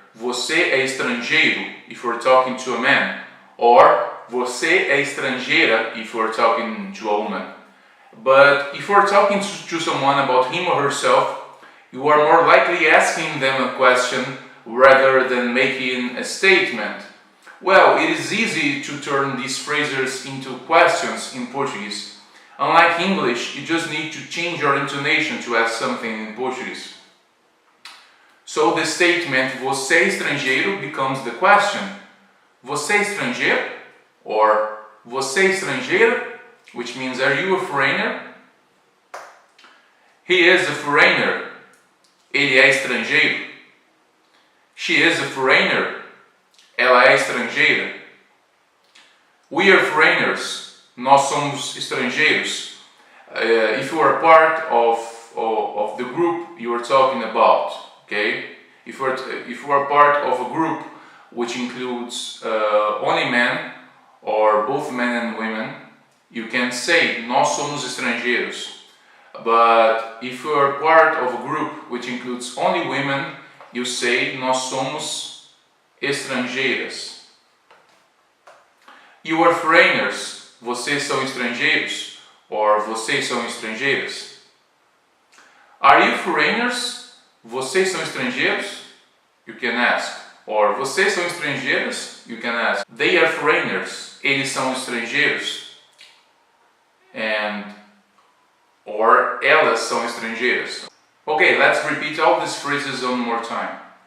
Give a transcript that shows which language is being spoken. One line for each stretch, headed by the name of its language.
Portuguese: Você é estrangeiro
English: if you are talking to a man. Or
Portuguese: você é estrangeira
English: if you are talking to a woman. But if you are talking to someone about him or herself, you are more likely asking them a question rather than making a statement. Well, it is easy to turn these phrases into questions in Portuguese. Unlike English, you just need to change your intonation to ask something in Portuguese. So the statement
Portuguese: você é estrangeiro
English: becomes the question.
Portuguese: Você é estrangeiro? Or você é estrangeira?
English: Which means, are you a foreigner? He is a foreigner.
Portuguese: Ele é estrangeiro.
English: She is a foreigner.
Portuguese: Ela é estrangeira.
English: We are foreigners.
Portuguese: Nós somos estrangeiros.
English: If you are part of the group you are talking about, okay? If you are part of a group which includes only men or both men and women, you can say
Portuguese: nós somos estrangeiros.
English: But if you are part of a group which includes only women, you say
Portuguese: nós somos estrangeiras.
English: You are foreigners.
Portuguese: Vocês são estrangeiros. Or vocês são estrangeiras.
English: Are you foreigners?
Portuguese: Vocês são estrangeiros?
English: You can ask. Or
Portuguese: vocês são estrangeiras?
English: You can ask. They are foreigners.
Portuguese: Eles são estrangeiros. Or elas são estrangeiras.
English: Okay, let's repeat all these phrases one more time.